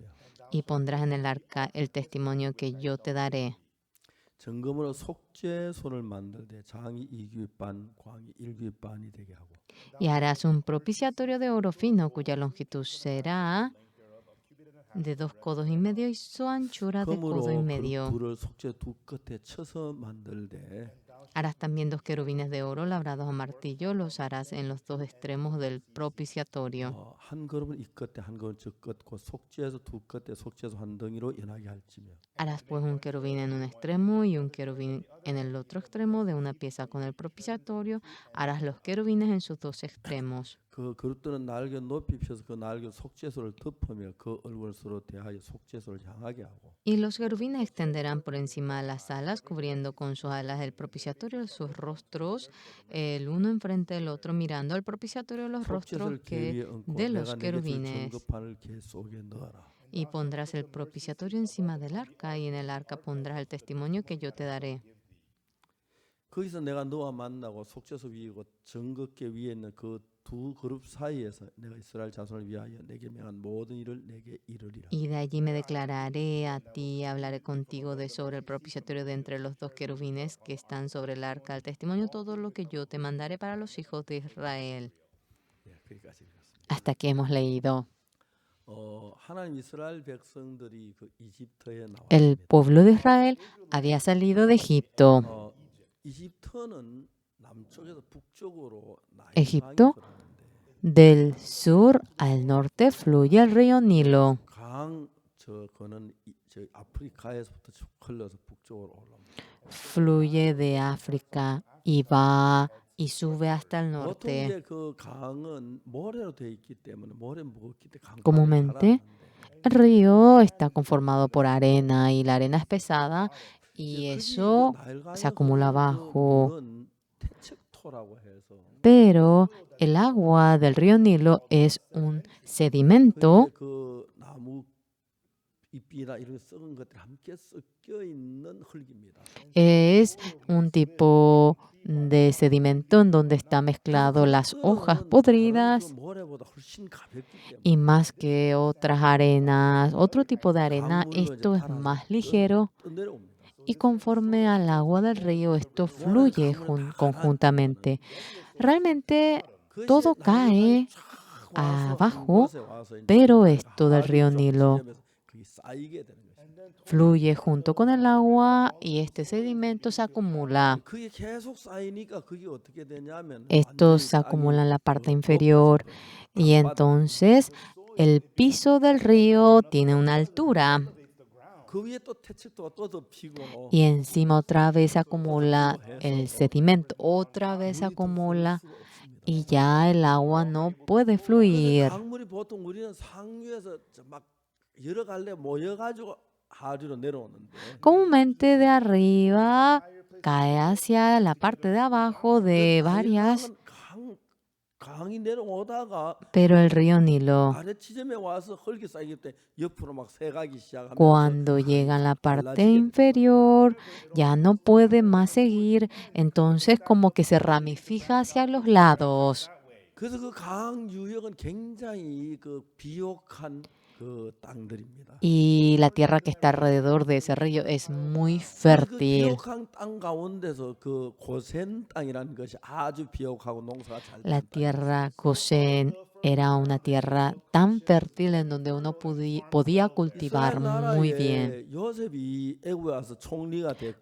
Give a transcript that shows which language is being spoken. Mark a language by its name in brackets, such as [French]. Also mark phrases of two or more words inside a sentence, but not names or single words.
[Spanish] Y pondrás en el arca el testimonio que yo te daré. [Korean] 정금으로 속죄소를 만들되 장이 2규빗 반, 광이 1규빗 반이 되게 하고 [Spanish] Y harás un propiciatorio de oro fino, cuya longitud será de 2 codos y medio y su anchura de codo y [Korean] 금으로 그 [Spanish] medio. [Korean] 둘을 속죄 두 끝에 쳐서 만들되 [Spanish] Harás también 2 querubines de oro labrados a martillo, los harás en los 2 extremos del propiciatorio. [Korean] 한 그룹은 이 끝에 한 그룹은 저 끝, 그 속죄소 두 끝에 속죄소 한 덩이로 연하게 할지며 [Spanish] Harás pues un querubín en un extremo y un querubín en el otro extremo de una pieza con el propiciatorio. Harás los querubines en sus 2 extremos. [Korean] 그 그룹들은 날개 높이 펴서 그 날개 속죄소를 덮으며 그 얼굴을 서로 대하여 속죄소를 향하게 하고 [Spanish] Y los querubines extenderán por encima de las alas, cubriendo con sus alas el propiciatorio sus rostros, el uno enfrente del otro, mirando al propiciatorio los rostros [Korean] 속죄소를 궤 위에 얹고 [Spanish] de [Korean] 내가 [Spanish] los [Korean] 네게 줄 [Spanish] querubines. [Korean] 증거판을 궤 속에 넣어라. [Spanish] Y pondrás el propiciatorio encima del arca, y en el arca pondrás el testimonio que yo te daré. [Korean] 거기서 내가 너와 만나고 속죄소 위에 그 증거궤 위에 있는 그 두 그룹 사이에서 내가 이스라엘 자손을 위하여 내게 명한 모든 일을 내게 이르리라. [Spanish] Y de allí me declararé a ti, hablaré contigo de sobre el propiciatorio de entre los 2 querubines que están sobre el arca del testimonio, todo lo que yo te mandaré para los hijos de Israel. [Korean] 거기까지 읽었습니다. [Spanish] Hasta aquí hemos leído. [Korean] 하나님 이스라엘 백성들이 그 이집트에 [Spanish] El [Korean] 나왔습니다. [Spanish] pueblo de Israel había salido de Egipto. [Korean] 이집트는 남쪽에서 북쪽으로 [Spanish] Egipto, del sur al norte fluye el río Nilo. [Korean] 그는 저 아프리카에서부터 쭉 흘러서 북쪽으로 올라옵니다. [Spanish] Fluye de África y va y sube hasta el [Korean] 보통 [Spanish] norte. [Korean] 이제 그 강은 모래로 되어 있기 때문에 모래 무겁기 때문에 강가에 [Spanish] Comúnmente, [Korean] 가라앉는데 [Spanish] el río está conformado por arena y la arena es pesada y eso se acumula abajo. [Korean] 물은 태척토라고 해서 [Spanish] Pero el agua del río Nilo es un sedimento [Korean] 그 나무 잎이나 이런 썩은 것들이 함께 섞여 있는 흙입니다. [Spanish] Es un tipo de sedimento en donde está [Korean] 그래서 [Spanish] mezclado [Korean] 그 [Spanish] las hojas [Korean] 흙은 다른 그 [Spanish] podridas [Korean] 모래보다 훨씬 가볍기 [Spanish] y [Korean] 때문에 [Spanish] más que otras arenas, otro tipo de arena, [Korean] 강물로 이제 [Spanish] esto es [Korean] 따라서 [Spanish] más ligero [Korean] 떠내려옵니다. [Spanish] y conforme al agua del río, esto [Korean] 모래는 [Spanish] fluye [Korean] 강물에 다 [Spanish] conjuntamente. [Korean] 가라앉으면은 [Spanish] Realmente [Korean] 그것이 [Spanish] todo [Korean] 나일강이 [Spanish] cae [Korean] 쫙 와서 한 [Spanish] abajo, [Korean] 곳에 와서 이제 [Spanish] pero [Korean] 흙탕 [Spanish] esto del río [Korean] 하류를 쫙 [Spanish] Nilo [Korean] 지점에서 그게 쌓이게 되는 것입니다. [Spanish] fluye junto con el agua y este sedimento se acumula. [Korean] 그게 계속 쌓이니까 그게 어떻게 되냐면 [Spanish] Esto [Korean] 완전히 [Spanish] se acumula [Korean] 땅이 [Spanish] en la parte [Korean] 높아져 [Spanish] inferior [Korean] 버려요. [Spanish] y [Korean] 땅바닥. [Spanish] entonces el piso del río tiene una altura [Korean] 그 위에 또 태측도가 또 덮이고 [Spanish] y encima otra vez se [Korean] 또 [Spanish] acumula [Korean] 덮이고 해서 [Spanish] el sedimento, otra vez se [Korean] 물이 더 흐를 [Spanish] acumula [Korean] 수가 없습니다. [Spanish] y ya el agua no puede [Korean] 그래서 [Spanish] fluir. [Korean] 강물이 보통 우리는 상류에서 막 여러 갈래 모여가지고 하류로 내려오는데 [Spanish] Comúnmente de arriba cae hacia la parte de abajo de varias, [Korean] 나일강은 강이 내려오다가 [Spanish] pero el río Nilo [Korean] 아래 지점에 와서 흙이 쌓이기 때문에 옆으로 막 새가기 시작하면서 [Spanish] cuando llega en la parte inferior ya no puede más seguir, entonces como que se ramifica hacia los lados. [Korean] 그래서 그 강 유역은 굉장히 그 비옥한 그 땅들입니다. [Spanish] Y la tierra que está alrededor de ese río es muy [Korean] 그 [Spanish] fértil. [Korean] 비옥한 땅 가운데서 그 고센 땅이라는 것이 아주 비옥하고 농사가 잘 [Spanish] La [Korean] 되는 땅. [Spanish] tierra Gosén era una tierra tan fértil en donde uno podía cultivar [Korean] 이스라엘 [Spanish] muy bien. [Korean] 나라에 요셉이 애굽에 와서 총리가 됐고